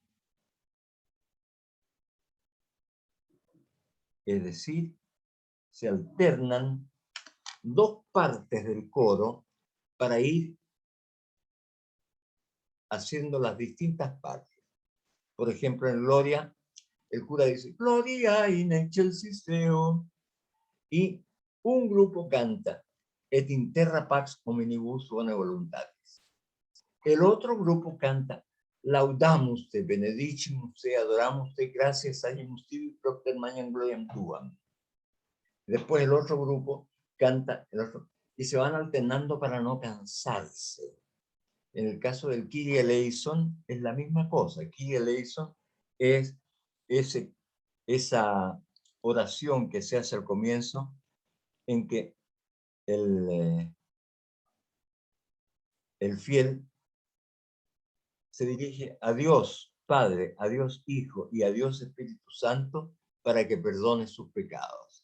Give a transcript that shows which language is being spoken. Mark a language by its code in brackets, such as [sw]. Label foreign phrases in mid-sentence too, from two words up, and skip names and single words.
[es] Es decir, se alternan 2 partes del coro para ir haciendo las distintas partes. Por ejemplo, en Gloria, el cura dice, [la] Gloria in excelsis Deo, [es] y un grupo canta, [la] et in terra pax hominibus bone voluntatis. [es] El otro grupo canta, [la] laudamus te, benedicimus te, adoramus te, gracias agimus tibi, propter magnam gloriam tuam. [es] Después el otro grupo canta, y se van alternando para no cansarse. En el caso del [el] Kyrie eleison [es] es la misma cosa. [el] Kyrie eleison [es] es esa oración que se hace al comienzo, en que el fiel se dirige a Dios Padre, a Dios Hijo y a Dios Espíritu Santo para que perdone sus pecados.